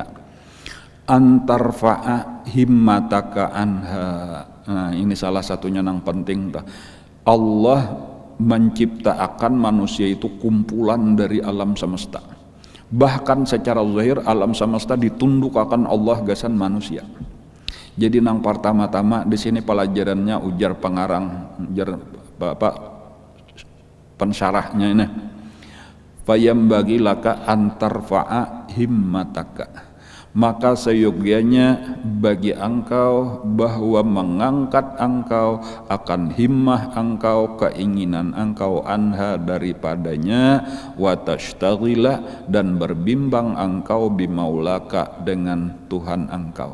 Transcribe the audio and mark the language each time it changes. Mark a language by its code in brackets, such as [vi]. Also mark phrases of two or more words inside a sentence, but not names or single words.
[ar] Antarfa'a himmataka anha. [id] Nah, ini salah satunya yang penting. Allah menciptakan manusia itu kumpulan dari alam semesta. Bahkan secara zahir alam semesta ditundukkan Allah gasan manusia. [bjn] Jadi nang pertama-tama di sini pelajarannya ujar pengarang, ujar bapak pensyarahnya ini. [ar] Fayambaghi laka antarfa'a himmataka. [id] Maka seyogyanya bagi engkau bahwa mengangkat engkau akan himmah engkau, keinginan engkau anha daripadanya, [ar] wa tashtagila [id] dan berbimbang engkau bimaulaka dengan Tuhan engkau.